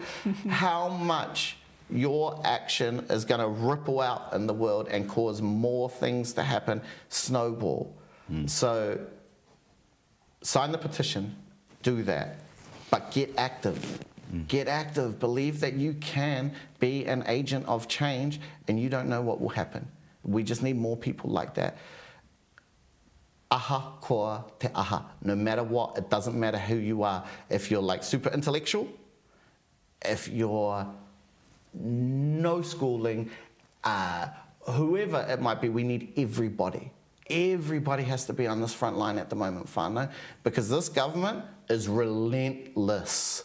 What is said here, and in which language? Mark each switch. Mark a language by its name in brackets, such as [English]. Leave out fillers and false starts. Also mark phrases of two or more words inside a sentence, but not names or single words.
[English] You just don't know how much your action is going to ripple out in the world and cause more things to happen, snowball. So sign the petition, do that, but get active. Get active. Believe that you can be an agent of change, and you don't know what will happen. We just need more people like that. [Māori] Aha koa te aha. [English] No matter what, it doesn't matter who you are. If you're like super intellectual, if you're no schooling, whoever it might be, we need everybody. Everybody has to be on this front line at the moment, whānau, because this government is relentless.